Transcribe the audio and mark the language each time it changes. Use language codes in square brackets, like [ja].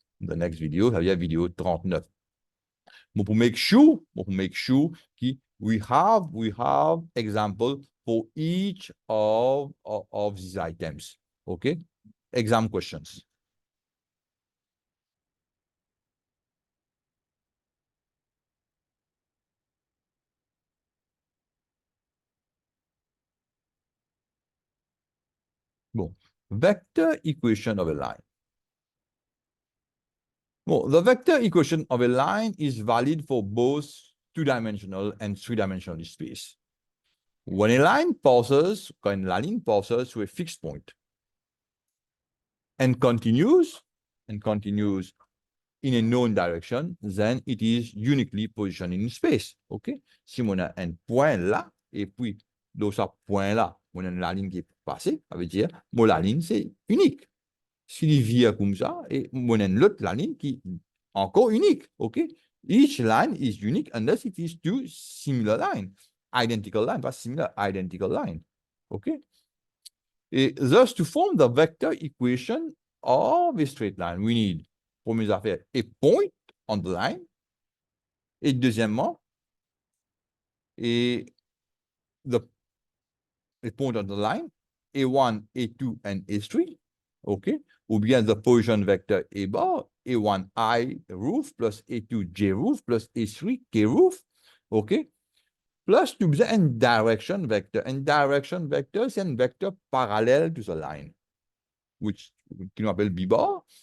[fr] The next video, ça veut dire vidéo 39. [en] But to make sure that we have example for each of these items. Okay? Exam questions. Bon. Vector equation of a line. Well, the vector equation of a line is valid for both two-dimensional and three-dimensional space. When la ligne passes through a fixed point and continues in a known direction, then it is uniquely positioned in space. OK? [fr] Si on a un point là, et puis dans ce point-là, on a la ligne qui est passée, ça veut dire que la ligne, c'est unique. Si il vient comme ça, et on a l'autre la ligne qui est encore unique. OK? [en] Each line is unique unless it is two similar lines. Identical line, pas similar, identical line. OK? Et thus, to form the vector equation of a straight line, we need, première affaire, a point on the line. Et deuxièmement, a point on the line, A1, A2, and A3, OK? Ou bien the position vector A bar, A1 I roof plus A2 J roof plus A3 K roof, OK? [fr] Plus, tu as un direction vector. Un direction vector, c'est un vecteur parallèle to the line, which qu'on appelle B bar.